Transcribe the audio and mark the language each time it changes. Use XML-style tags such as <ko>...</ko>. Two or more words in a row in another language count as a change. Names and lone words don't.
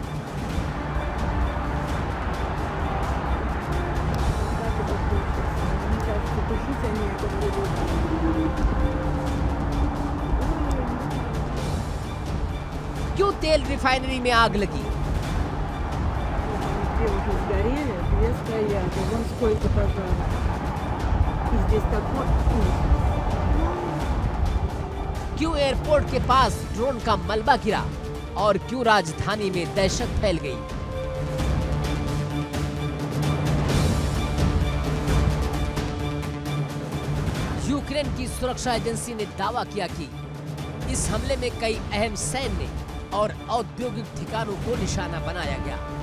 <hi>क्यों तेल रिफाइनरी में आग लगी?</hi> <ru>Девушка сгорели, две стоят, и вон сколько пожаров. И здесь такой ужас.</ru> <hi>क्यों एयरपोर्ट के पास ड्रोन का मलबा गिरा और क्यों राजधानी में दहशत फैल गई? यूक्रेन की सुरक्षा एजेंसी ने दावा किया कि इस हमले में कई अहम सैन्य और औद्योगिक ठिकानों को निशाना बनाया गया।</hi>